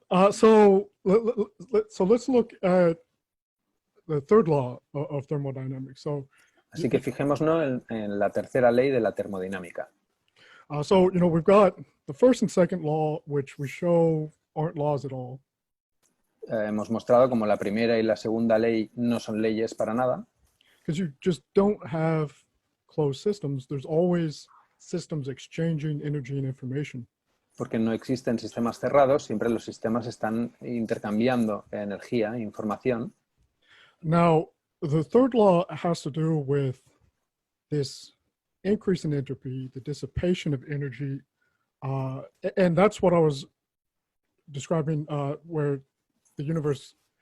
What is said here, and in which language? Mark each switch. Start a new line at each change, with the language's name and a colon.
English: So let's look at the third law of thermodynamics.
Spanish: Así que fijémonos en la tercera ley de la termodinámica.
English: So we've got the first and second law, which we show aren't laws at all.
Spanish: Hemos mostrado como la primera y la segunda ley no son leyes para nada.
English: Because you just don't have closed systems. There's always systems exchanging energy and information.
Spanish: Porque no existen sistemas cerrados, siempre los sistemas están intercambiando energía e información.
English: Now, the third law has to do with this increase in entropy, the dissipation of energy, and that's what I was describing where the universe...